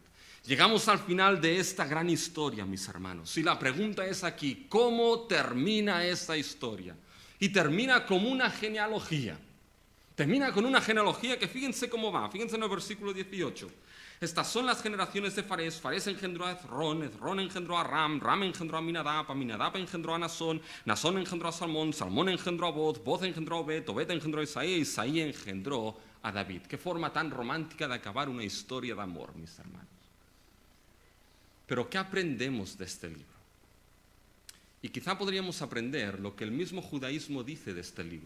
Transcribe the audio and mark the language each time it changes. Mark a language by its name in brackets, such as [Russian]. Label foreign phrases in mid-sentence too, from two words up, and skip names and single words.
[Spanish] Llegamos al final de esta gran historia, mis hermanos. Y la pregunta es aquí: ¿cómo termina esta historia? Y termina como una genealogía. Termina con una genealogía que fíjense cómo va. Fíjense en el versículo 18. Estas son las generaciones de Farés. Farés engendró a Hezrón, Hezrón engendró a Ram, Ram engendró a Aminadab engendró a Nasón, Nasón engendró a Salmón, Salmón engendró a Boz, Boz engendró a Obed, Obed engendró a Isaí, Isaí engendró a David. Qué forma tan romántica de acabar una historia de amor, mis hermanos. Pero ¿qué aprendemos de este libro? Y quizá podríamos aprender lo que el mismo judaísmo dice de este libro.